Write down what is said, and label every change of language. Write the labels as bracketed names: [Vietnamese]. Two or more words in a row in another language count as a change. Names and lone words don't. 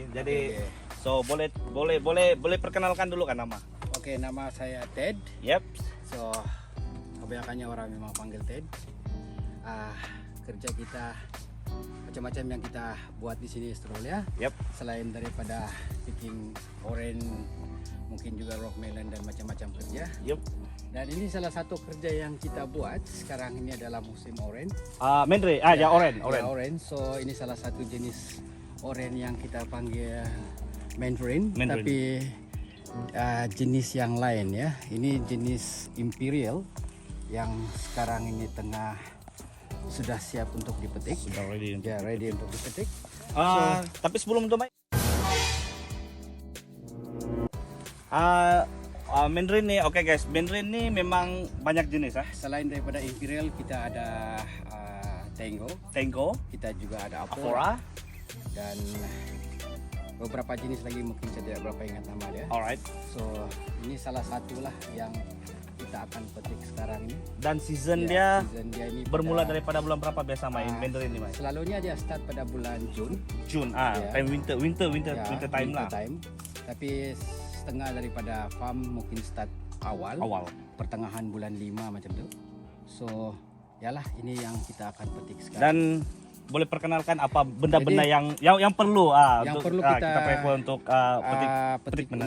[Malay] Jadi so boleh perkenalkan dulu kan nama. Oke, nama saya Ted. Yep. So, kebanyakannya orang memang panggil Ted. Kerja kita macam-macam yang kita buat di sini Australia. Yep. Selain daripada [English] picking orange, [Malay] mungkin juga [English] rock melon [Malay] dan macam-macam kerja. Yep. Dan ini salah satu kerja yang kita buat sekarang ini adalah musim orange. Mandarin. Ya orange. Ya, orange. So, ini salah satu jenis orange yang kita panggil mandarin. Tapi jenis yang lain ya. Ini jenis imperial yang sekarang ini tengah sudah siap untuk dipetik. Sudah ready. Ya, ready untuk dipetik. Tapi sebelum itu Mai, mandarin nih, [English] oke guys, [Malay] mandarin nih memang banyak jenis ya. Selain daripada imperial, kita ada tango, kita juga ada Afora, dan beberapa jenis lagi mungkin saya tidak berapa ingat nama dia. Alright. So ini salah satu lah yang kita akan petik sekarang ini. Dan season dia ini bermula daripada bulan berapa biasa main mandarin ini Mai? Selalunya dia start pada bulan June. [English] Time winter time lah. [Malay] Tapi setengah daripada farm mungkin start awal. Pertengahan bulan 5 macam tu. So yalah, ini yang kita akan petik sekarang. Dan boleh perkenalkan apa benda-benda yang perlu yang untuk perlu kita prefer untuk petik benda